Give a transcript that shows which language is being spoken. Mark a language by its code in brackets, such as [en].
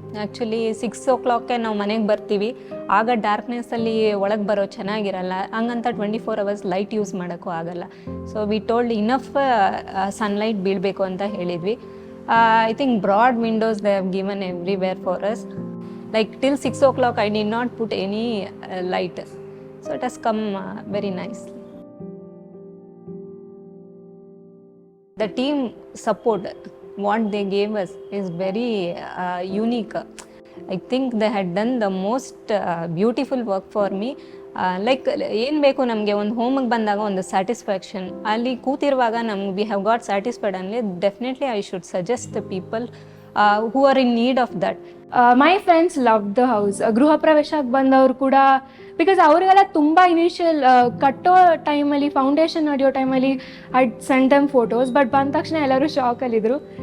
[kn] Actually 6 o'clock ನಾವು ಮನೆಗೆ ಬರ್ತೀವಿ, ಆಗ ಡಾರ್ಕ್ನೆಸ್ಸಲ್ಲಿ ಒಳಗೆ ಬರೋ ಚೆನ್ನಾಗಿರಲ್ಲ. ಹಂಗಂತ 24 hours ಲೈಟ್ ಯೂಸ್ ಮಾಡೋಕ್ಕೂ ಆಗಲ್ಲ. [en] so we told enough sunlight [kn] ಬೀಳಬೇಕು ಅಂತ ಹೇಳಿದ್ವಿ. [en] I think broad windows they have given everywhere for us. Till 6 o'clock I did not put any light. So it has come very nicely. The team support, what they gave us is very unique. I think they had done the most beautiful work for me. Like [kn] ಏನು ಬೇಕು ನಮಗೆ ಒಂದು ಹೋಮಿಗೆ ಬಂದಾಗ ಒಂದು satisfaction, ಅಲ್ಲಿ ಕೂತಿರುವಾಗ ನಮ್ಗೆ [en] We have got satisfied ಅಂದರೆ definitely I should suggest the people who are in need of that. My friends love the house. [kn] ಗೃಹ ಪ್ರವೇಶಕ್ಕೆ ಬಂದವರು ಕೂಡ, ಬಿಕಾಸ್ ಅವರಿಗೆಲ್ಲ ತುಂಬ ಇನಿಷಿಯಲ್ ಕಟ್ಟೋ ಟೈಮಲ್ಲಿ, ಫೌಂಡೇಶನ್ ನಡೆಯೋ ಟೈಮಲ್ಲಿ [en] I send them photos, [kn] but ಬಂದ ತಕ್ಷಣ ಎಲ್ಲರೂ ಶಾಕಲ್ಲಿದ್ದರು.